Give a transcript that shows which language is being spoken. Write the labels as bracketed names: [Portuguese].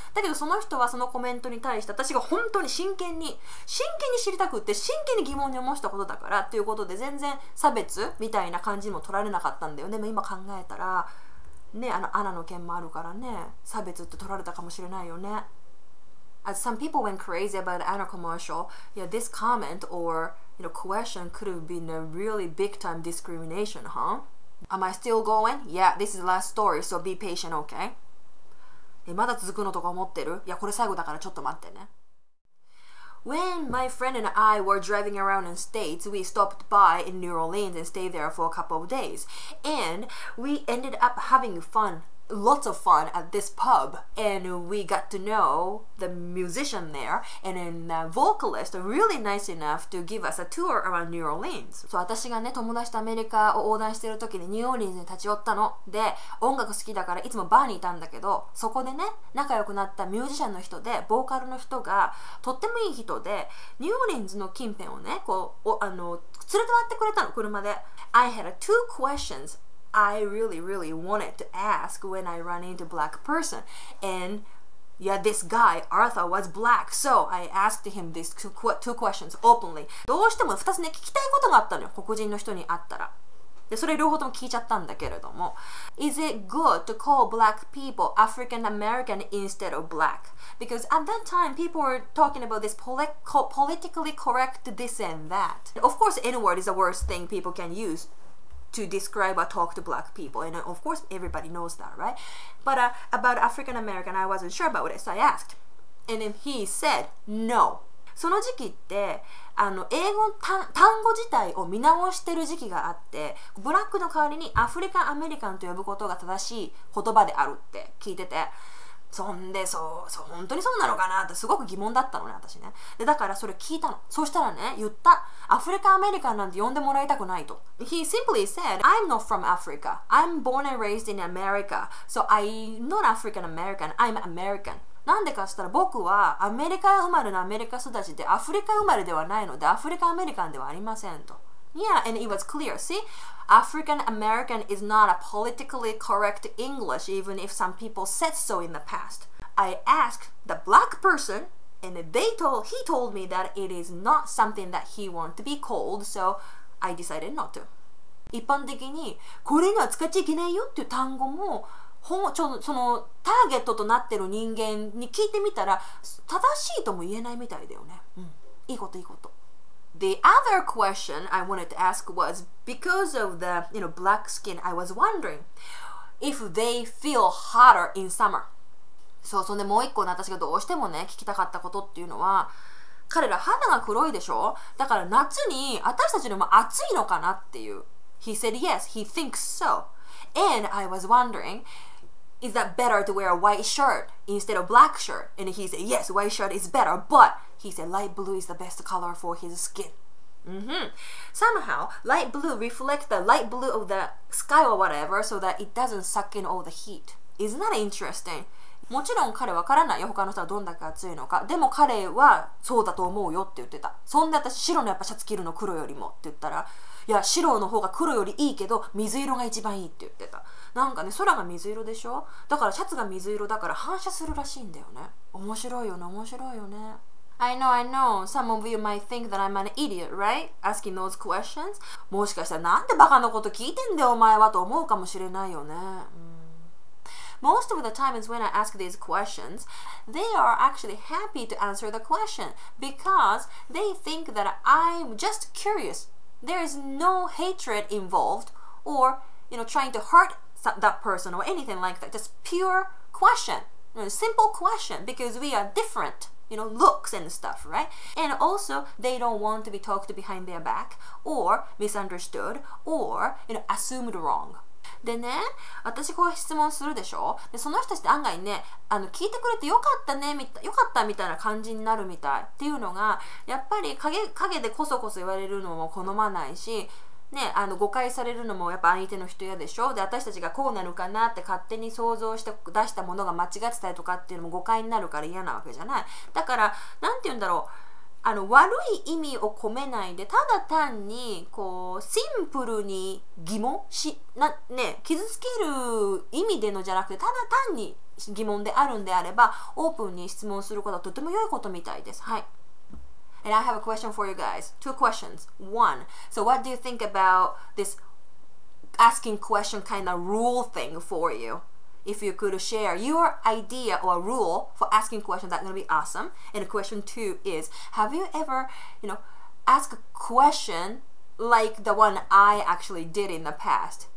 [Japanese] だけどその人はそのコメントに対して私が本当に真剣に知りたくって真剣に疑問に思ったことだからっていうことで全然差別みたいな感じにも取られなかったんだよね。でも今考えたらね、アナの件もあるからね、差別って取られたかもしれないよね。 [English] As some people went crazy about the Anna commercial, this comment or question could have been a really big time discrimination, huh? Am I still going? Yeah, this is the last story, so be patient, okay? [Japanese] まだ続くのとか思ってる？いや、これ最後だからちょっと待ってね。 [English] When my friend and I were driving around in States, we stopped by in New Orleans and stayed there for a couple of days. And we ended up having lots of fun at this pub. And we got to know the musician there and then the vocalist, really nice enough to give us a tour around New Orleans. [Japanese] そう、私がね、友達とアメリカを横断してる時にニューオーリンズに立ち寄ったの。で、音楽好きだからいつもバーにいたんだけど、そこでね、仲良くなったミュージシャンの人で、ボーカルの人がとってもいい人で、ニューオーリンズの近辺をね、こう、連れて回ってくれたの、車で。 [English] I had two questions I really wanted to ask when I run into a black person. And yeah, this guy, Arthur, was black. So I asked him these two questions openly. [Japanese] どうしても2つね、聞きたいことがあったのよ。黒人の人に会ったら。で、それ両方とも聞いちゃったんだけれども。 [English] Is it good to call black people African American instead of black? Because at that time, people were talking about this politically correct this and that. Of course, N-word is the worst thing people can use to describe or talk to black people, and of course everybody knows that, right? But about African American, I wasn't sure about it, so I asked, and then he said no. [Japanese] その時期って英語単語自体を見直してる時期があって、ブラックの代わりにアフリカンアメリカンと呼ぶことが正しい言葉であるって聞いてて、そんで本当にそうなのかなってすごく疑問だったのね、私ね。で、だからそれ聞いたの。そしたらね、言った。アフリカンアメリカンなんて呼んでもらいたくないと。 [English] He simply said, I'm not from Africa. I'm born and raised in America. So I'm not African American. I'm American. [Japanese] なんでかしたら僕はアメリカ生まれのアメリカ育ちでアフリカ生まれではないのでアフリカアメリカンではありませんと。 [English] Yeah, and it was clear. See, African American is not a politically correct English, even if some people said so in the past. I asked the black person, and he told me that it is not something that he wanted to be called, so I decided not to. [Japanese] 一般的にこれには使っちゃいけないよっていう単語もそのターゲットとなってる人間に聞いてみたら正しいとも言えないみたいだよね。うん、いいこといいこと。 [English] The other question I wanted to ask was, because of the black skin, I was wondering if they feel hotter in summer. [Japanese] そんでもう一個ね、私がどうしてもね聞きたかったことっていうのは、彼ら肌が黒いでしょ。だから夏に私たちよりも暑いのかなっていう。 [English] He said yes, he thinks so. And I was wondering, is that better to wear a white shirt instead of black shirt? And he said, yes, white shirt is better, but he said light blue is the best color for his skin. Somehow, light blue reflects the light blue of the sky or whatever so that it doesn't suck in all the heat. Isn't that interesting? [Japanese] もちろん彼はわからないよ、他の人はどんだけ暑いのか。でも彼はそうだと思うよって言ってた。そんで私白のやっぱシャツ着るの黒よりもって言ったら、いや白の方が黒よりいいけど水色が一番いいって言ってた。なんかね、空が水色でしょ。だからシャツが水色だから反射するらしいんだよね。面白いよね、面白いよね。 [English] I know. Some of you might think that I'm an idiot, right? Asking those questions. [Japanese] もしかしたらなんでバカなこと聞いてんだよお前はと思うかもしれないよね。 [English] Most of the times when I ask these questions, they are actually happy to answer the question because they think that I'm just curious. There is no hatred involved or, trying to hurt that person or anything like that. Just pure question, simple question because we are different. Looks and stuff, right? And also, they don't want to be talked behind their back or misunderstood or, assumed wrong. [Japanese] でね、私こう質問するでしょ。で、その人たちって案外ね、聞いてくれてよかったね、よかったみたいな感じになるみたいっていうのが、やっぱり影でこそこそ言われるのも好まないし、ね、誤解されるのもやっぱ相手の人嫌でしょ。で、私たちがこうなるかなって勝手に想像して出したものが間違ってたりとかっていうのも誤解になるから嫌なわけじゃない。だから、なんて言うんだろう。悪い意味を込めないでただ単にこうシンプルに疑問傷つける意味でのじゃなくてただ単に疑問であるんであればオープンに質問することはとても良いことみたいです。はい。 [English] And I have a question for you guys. Two questions. One, so what do you think about this asking question kind of rule thing for you?If you could share your idea or rule for asking questions, that's going to be awesome. And question 2 is, have you ever, asked a question like the one I actually did in the past?